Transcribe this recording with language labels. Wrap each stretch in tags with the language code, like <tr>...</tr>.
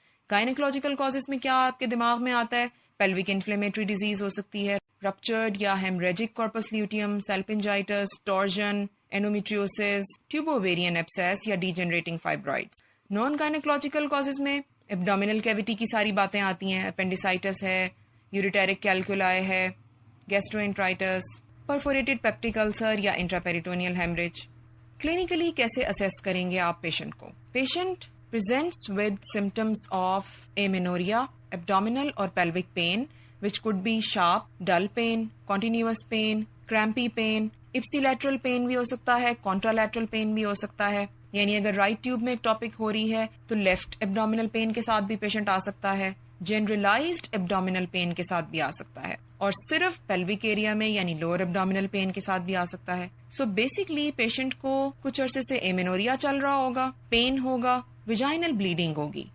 <ur>گائنیکولوجیکل causes میں کیا آپ کے دماغ میں آتا ہے؟ پیلوک انفلیمیٹری ڈیزیز ہو سکتی ہے, رپچرڈ یا ہیمریجک کارپس لیوٹیم, سیلپنجائٹس, ٹورژن, انڈومیٹریوسس, ٹیوبوویرین ایبسیس یا ڈیجنریٹنگ فائبرائڈز. نان گائنیکولوجیکل کازز میں ایبڈومینل کیویٹی کی ساری باتیں آتی ہیں, اپینڈیسائٹس ہے, یوریٹیرک کیلکولائی ہے, گیسٹروانٹرائٹس, پرفوریٹڈ پیپٹک السر یا انٹراپیریٹونیل ہیمریج. کلینکلی کیسے اسیس کریں گے آپ پیشنٹ کو؟</ur> <en>patient presents with symptoms of amenorrhea, abdominal or pelvic pain, which could be sharp, dull pain, continuous pain, crampy pain, ipsilateral pain</en> <ur>بھی ہو سکتا ہے,</ur> <en>contralateral pain بھی ہو سکتا ہے.</en> <ur>یعنی اگر رائٹ ٹیوب میں ایکٹوپک ہو رہی ہے تو لیفٹ ایبڈومینل پین کے ساتھ بھی پیشنٹ آ سکتا ہے, جنرلائزڈ ایبڈومینل پین کے ساتھ بھی آ سکتا ہے, اور صرف پیلوک ایریا میں یعنی لوور ایبڈومینل پین کے ساتھ بھی آ سکتا ہے. سو بیسکلی پیشنٹ کو کچھ عرصے سے ایمینوریا چل رہا ہوگا, پین ہوگا, ویجائنل بلیڈنگ ہوگی.</ur>